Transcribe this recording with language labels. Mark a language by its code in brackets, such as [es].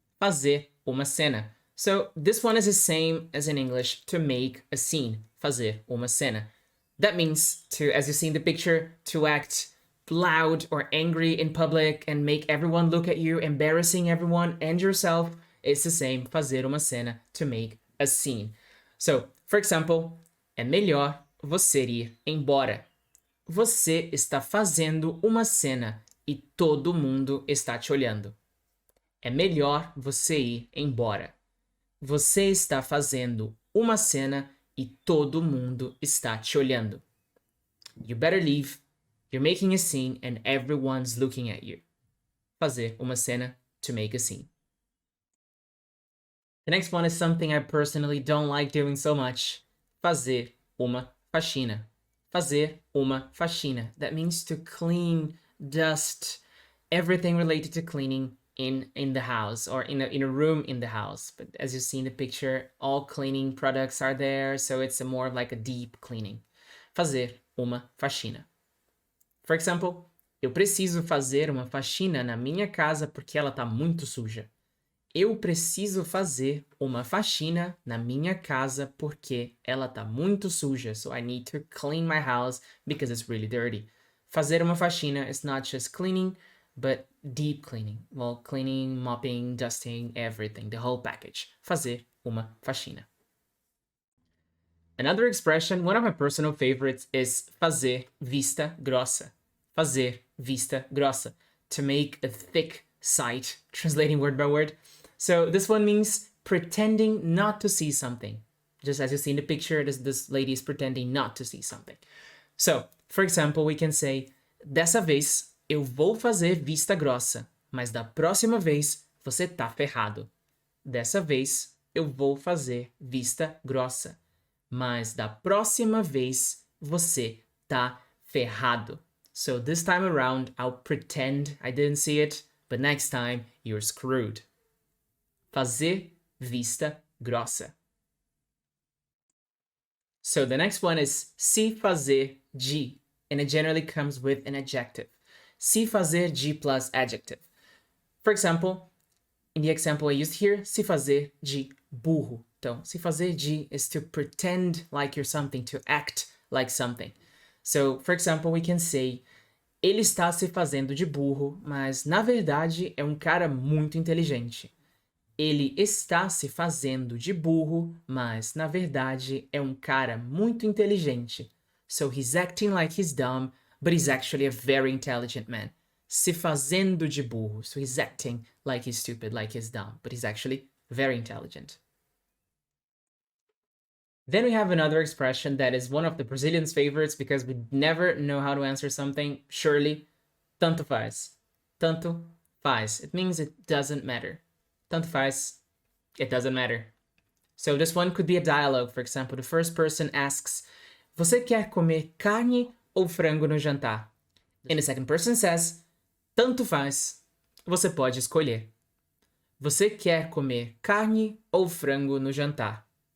[pt] Fazer uma cena. [en] So this one is the same as in English, to make a scene. [pt] Fazer uma cena. [en] That means to, as you see in the picture, to act loud or angry in public and make everyone look at you, embarrassing everyone and yourself. It's the same, [pt] fazer uma cena, [en] to make a scene. So, for example, [pt] é melhor você ir embora. Você está fazendo uma cena e todo mundo está te olhando. É melhor você ir embora. Você está fazendo uma cena e todo mundo está te olhando. [en] You better leave. You're making a scene and everyone's looking at you. [pt] Fazer uma cena, [en] to make a scene. The next one is something I personally don't like doing so much. [pt] Fazer uma faxina. Fazer uma faxina. [en] That means to clean, dust, everything related to cleaning in the house or in a room in the house. But as you see in the picture, all cleaning products are there, so it's more of like a deep cleaning. [pt] Fazer uma faxina. [en] For example, [pt] eu preciso fazer uma faxina na minha casa porque ela tá muito suja. Eu preciso fazer uma faxina na minha casa porque ela tá muito suja. [en] So I need to clean my house because it's really dirty. [pt] Fazer uma faxina [en] is not just cleaning, but deep cleaning. Well, cleaning, mopping, dusting, everything, the whole package. [pt] Fazer uma faxina. [en] Another expression, one of my personal favorites, is [pt] fazer vista grossa. Fazer vista grossa. [en] To make a thick sight, translating word by word. So this one means pretending not to see something. Just as you see in the picture, this lady is pretending not to see something. So, for example, we can say, [pt] dessa vez eu vou fazer vista grossa, mas da próxima vez você tá ferrado. Dessa vez eu vou fazer vista grossa, mas da próxima vez você tá ferrado. [en] So this time around, I'll pretend I didn't see it, but next time, you're screwed. [pt] Fazer vista grossa. [en] So the next one is [pt] se fazer de, [en] and it generally comes with an adjective. [pt] Se fazer de [en] plus adjective. For example, in the example I used here, [pt] se fazer de burro. Então, se fazer de [en] is to pretend like you're something, to act like something. So, for example, we can say, [pt] ele está se fazendo de burro, mas na verdade é um cara muito inteligente. Ele está se fazendo de burro, mas na verdade é um cara muito inteligente. [en] So he's acting like he's dumb, but he's actually a very intelligent man. [pt] Se fazendo de burro. [en] So he's acting like he's stupid, like he's dumb, but he's actually very intelligent. Then we have another expression that is one of the Brazilians' favorites because we never know how to answer something. [pt] Surely, tanto faz. Tanto faz. [en] It means it doesn't matter. [pt] Tanto faz. [en] It doesn't matter. So this one could be a dialogue. For example, the first person asks, [pt] você quer comer carne ou frango no jantar? [en] And the second person says, [pt] tanto faz. Você pode escolher. Você quer comer carne ou frango no jantar?